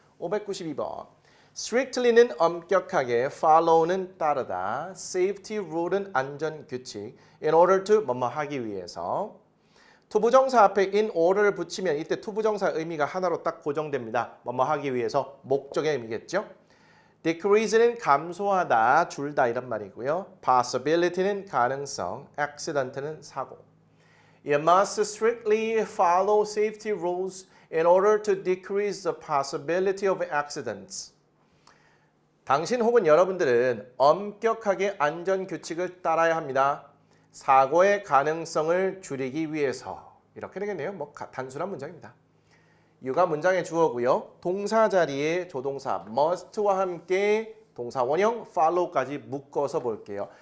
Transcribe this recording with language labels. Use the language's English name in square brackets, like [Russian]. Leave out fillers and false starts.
[Korean] 592번 strictly는 엄격하게, follow는 따르다, safety rule은 안전 규칙, in order to 뭐뭐 하기 위해서. 투부정사 앞에 in order를 붙이면 이때 투부정사 의미가 하나로 딱 고정됩니다. 뭐뭐 하기 위해서 목적의 의미겠죠. decrease는 감소하다, 줄다 이런 말이고요. possibility는 가능성, accident는 사고. [English] You must strictly follow safety rules in order to decrease the possibility of accidents. [Korean] 당신 혹은 여러분들은 엄격하게 안전 규칙을 따라야 합니다. 사고의 가능성을 줄이기 위해서. 이렇게 되겠네요. 뭐 단순한 문장입니다. you가 문장의 주어고요. 동사 자리에 조동사 must와 함께 동사 원형 follow까지 묶어서 볼게요.